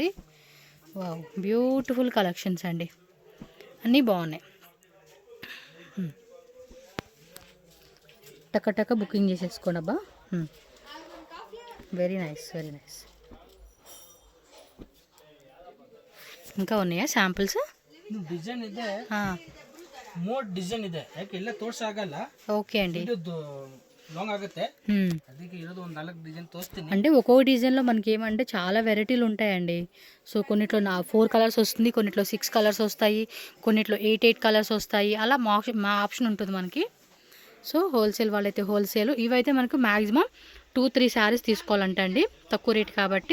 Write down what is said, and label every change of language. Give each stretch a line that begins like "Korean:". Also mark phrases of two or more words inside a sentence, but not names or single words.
English: Wow, beautiful collections
Telugu: అండి, అన్నీ బాగున్నాయి. టక బుకింగ్ చేసేసుకోండి అబ్బా.
English: Very nice, very nice.
Telugu: ఇంకా ఉన్నాయా శాంపుల్స్?
Kannada: ಡಿಸೈನ್ ಇದೆ,
English: more design
Kannada: ಇದೆ. ಯಾಕೆ ಎಲ್ಲ ತೋರ್ಸಾಗಲ್ಲ.
Telugu: ఓకే అండి.
Kannada: ಇದು లాంగ్ ఆಗುತ್ತೆ, ಅದಕ್ಕೆ ಇರೋದು ಒಂದು 4 ಡಿಸೈನ್ ತೋರಿಸ್ತೀನಿ.
Telugu: అంటే ఒక్కొక్క డిజైన్లో మనకి ఏమంటే చాలా వెరైటీలు ఉంటాయండి. సో కొన్నిట్లో 4 కలర్స్ వస్తుంది, కొన్నిట్లో 6 కలర్స్ వస్తాయి, కొన్నిట్లో 8 కలర్స్ వస్తాయి. అలా మా ఆప్షన్ ఉంటుంది మనకి. సో హోల్సేల్ వాళ్ళైతే హోల్సేల్. ఇవైతే మనకు మ్యాక్సిమం 2-3 శారీస్ తీసుకోవాలంట అండి, తక్కువ రేట్ కాబట్టి.